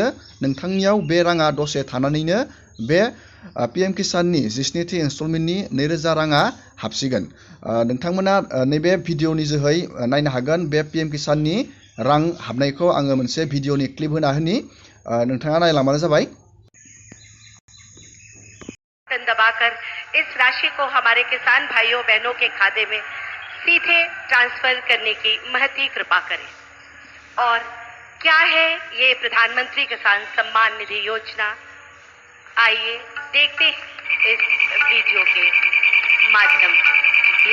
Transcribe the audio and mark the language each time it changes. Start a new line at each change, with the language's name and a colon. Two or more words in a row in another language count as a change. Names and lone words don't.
Bodo: नोंथांनियाव बे राङा दसे थानानैनो बे PM किसाननि 17थि इनस्टलमेन्टनि 2000 राङा हाबसिगोन। नोंथांमोना नैबे भिडिअ'नि जोहै नायनो हागोन। बे PM किसाननि रां हाबनायखौ आङो मोनसे भिडिअ'नि क्लिप होना होनि, नोंथाङा नायलांबानो जाबाय।
Hindi: दबाकर इस राशि को हमारे किसान भाइयों बहनों के खाते में सीधे ट्रांसफर करने की महती कृपा करें। और क्या है ये प्रधानमंत्री किसान सम्मान निधि योजना, आइए देखते हैं इस वीडियो के माध्यम से।